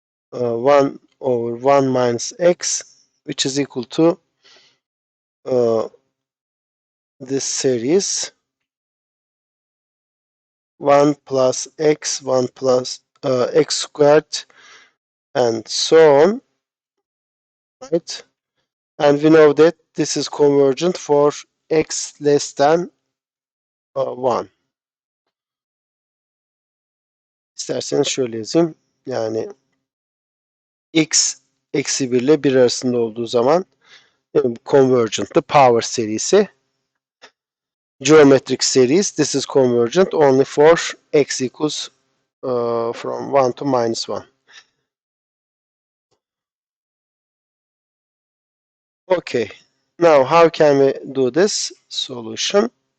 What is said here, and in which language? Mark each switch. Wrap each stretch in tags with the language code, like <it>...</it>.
<en>1 over 1 minus x, which is equal to this series 1 plus x, 1 plus x squared, and so on, right? And we know that this is convergent for x less than 1.</en> <tr>İsterseniz şöyle yazayım. Yani x eksi 1 ile 1 arasında olduğu zaman convergent the power serisi.</tr> <en>Geometric series, this is convergent only for x equals from 1 to minus 1. Okay, now how can we do this solution?</en>